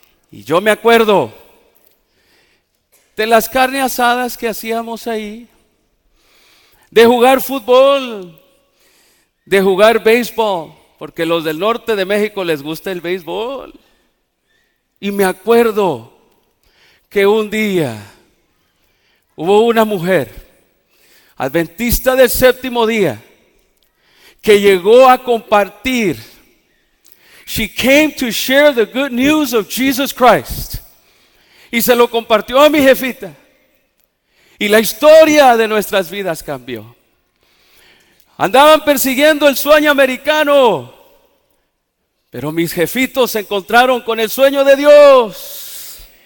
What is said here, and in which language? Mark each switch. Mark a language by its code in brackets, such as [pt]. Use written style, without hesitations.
[es] Y yo me acuerdo de las carnes asadas que hacíamos ahí, de jugar fútbol, de jugar béisbol, porque los del norte de México les gusta el béisbol. Y me acuerdo que un día hubo una mujer adventista del séptimo día que llegó a compartir. [en] She came to share the good news of Jesus Christ. [es] Y se lo compartió a mi jefita. Y la historia de nuestras vidas cambió. Andaban persiguiendo el sueño americano, pero mis jefitos se encontraron con el sueño de Dios.